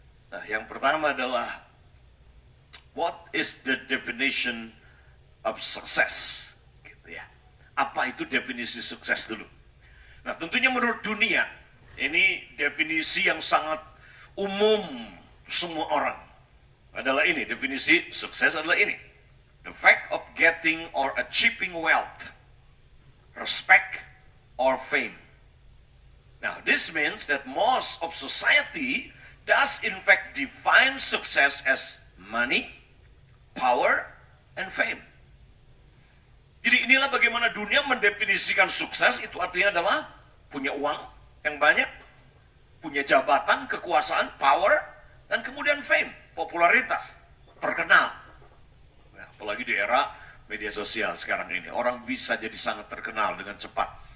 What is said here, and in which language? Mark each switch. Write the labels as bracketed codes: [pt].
[id] Nah, yang pertama adalah [en] what is the definition of success? [id] Apa itu definisi sukses dulu? Nah, tentunya menurut dunia, ini definisi yang sangat umum semua orang. Adalah ini, definisi sukses adalah ini. [en] The fact of getting or achieving wealth, respect, or fame. Now, this means that most of society does in fact define success as money, power, and fame. [id] Jadi inilah bagaimana dunia mendefinisikan sukses, itu artinya adalah punya uang yang banyak, punya jabatan, kekuasaan, power, dan kemudian fame, popularitas, terkenal. Nah, apalagi di era media sosial sekarang ini, orang bisa jadi sangat terkenal dengan cepat.